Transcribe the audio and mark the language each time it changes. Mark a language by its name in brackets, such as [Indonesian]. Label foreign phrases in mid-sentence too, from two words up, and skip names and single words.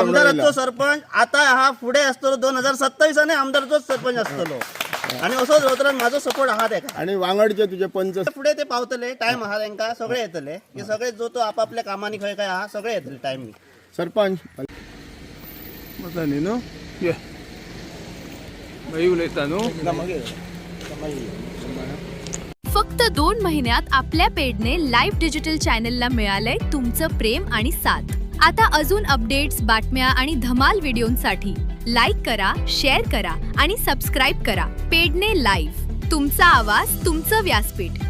[Konkani] आमदाराचो सरपंच आता हा फुडें आसतलो 2027 आमदाराचोच सरपंच आसतलो आनी असो जवतरान म्हाजो सपोर्ट आहा तेका. आणि वांगडचे तुझे पंच फुडें ते पावतले टायम आहा तांकां सगळे येतले हे सगळे जो तो आपापल्या कामांनी खंय खंय आहा सगळे येतले टायम. सरपंच मता न्ही न्हू ये बाई उलयता न्हू. [Marathi] फक्त 2 महिन्यात आपल्या पेडणे लाईव्ह डिजिटल चॅनलला मिळालंय तुमचं प्रेम आणि साथ. आता अजून अपडेट्स, बातम्या आणि धमाल व्हिडिओंसाठी लाईक करा, शेअर करा आणि सबस्क्राईब करा. पेडणे लाईव्ह, तुमचा आवाज, तुमचं व्यासपीठ.